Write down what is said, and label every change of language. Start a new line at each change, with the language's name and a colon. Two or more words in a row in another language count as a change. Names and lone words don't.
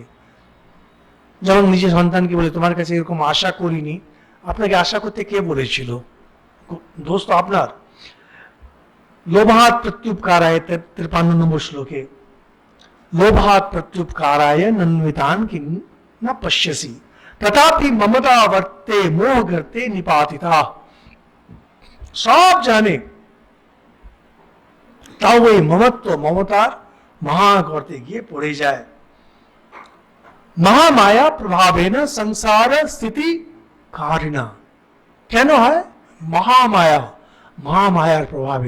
Bangla: যেমন নিজের সন্তানকে বলে তোমার কাছে এরকম আশা করিনি, আপনাকে আশা করতে কে বলেছিল? দোষ তো আপনার।
Sanskrit: লোভাত প্রত্যুপকারায়
Bangla: 53 নম্বর শ্লোকে,
Sanskrit: লোভাত প্রত্যুপকারায় নন্वितान किं न पश्यसि तथापि ममता वर्ते मोह गर्ते निपातिता।
Bangla: সব জানে তাও ওই মমত্ব মমতার মহাগর্তে গিয়ে পড়ে যায়।
Sanskrit: মহামায়া প্রভাবে না সংসার স্থিতি কারিণা।
Bangla: কেন হয়? মহামায়া, মহামায়ার প্রভাবে।